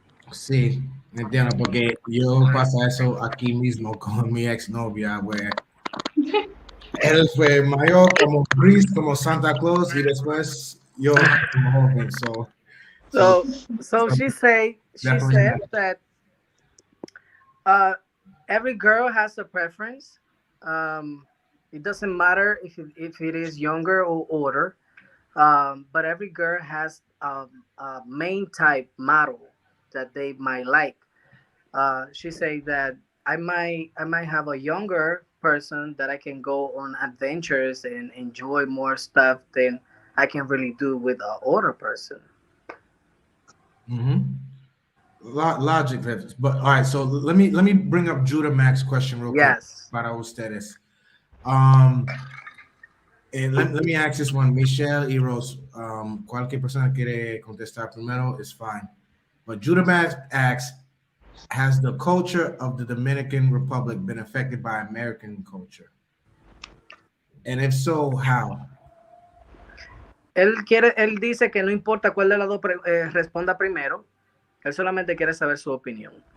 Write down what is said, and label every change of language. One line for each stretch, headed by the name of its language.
Spanish: Sí, entiendo, porque yo pasa eso aquí mismo con mi exnovia, where él fue mayor como Chris, como Santa Claus, y después yo como joven, so
English: So she said definitely. that uh, every girl has a preference. It doesn't matter if it is younger or older, but every girl has a main type model that they might like. She said that I might have a younger person that I can go on adventures and enjoy more stuff than I can really do with an older person. Logic, but all right. So let me bring up Judah Max question real quick. Yes.
Spanish: Para ustedes.
English: Let me ask this one, Michelle Eros.
Spanish: Cualquier persona quiere contestar primero
English: is fine. But Judah Max asks, has the culture of the Dominican Republic been affected by American culture? And if so, how?
Spanish: Él dice que no importa cuál de las dos responda primero, él solamente quiere saber su opinión.